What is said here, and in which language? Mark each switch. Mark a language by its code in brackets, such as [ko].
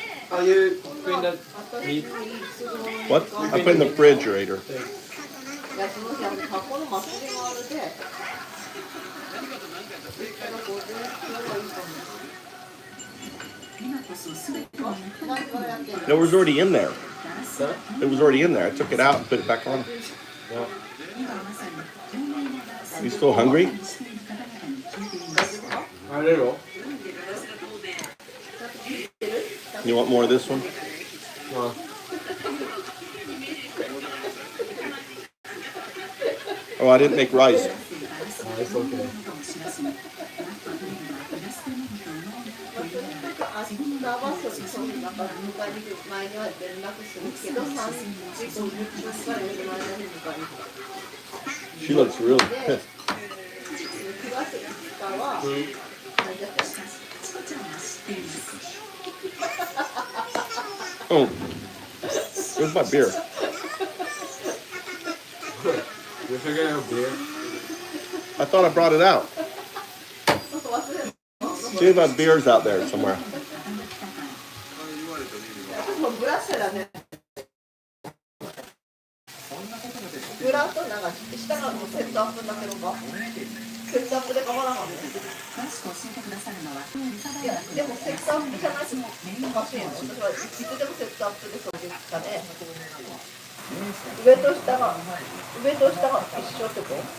[en] Are you putting the meat? What? I put in the refrigerator. [ja] いやその日タコの祭りがあるで。だからこれ今日はいいかも。何からやってんの？ [en] It was already in there. It was already in there. I took it out and put it back on. You still hungry? あれよ。 You want more of this one? Oh, I didn't make rice. It's okay. [ja] 明日はその中迎えに来る前には連絡するけど3時50分から4時前に迎えに来る。 [en] She looks really [ja] で [en] pissed. [ja] 9月5日は何だった？ [en] Oh, where's my beer? You're forgetting a beer. I thought I brought it out. See if my beer's out there somewhere. [ja] もうブラシだね。ブラとなんか下がもうセットアップだけどか。セットアップで変わらんわね。いやでもセットアップじゃないとおかしいやん。私はいつでもセットアップで掃除したね。上と下が一緒ってこと？